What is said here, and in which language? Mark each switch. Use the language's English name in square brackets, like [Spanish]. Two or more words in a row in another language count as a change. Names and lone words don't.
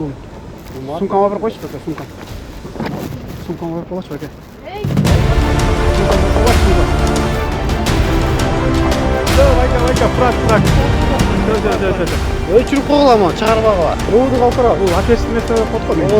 [Uzbek] Sumkamni bir qo'yish, aka, sumkam. Sumkamni bir qo'yish, aka. Ey. Aka, prak. [Kyrgyz] Өчүрүп койгуламы, чыгарбагыла. Роуду калтыра, бул [Russian] общественный место [Kyrgyz] деп коет го.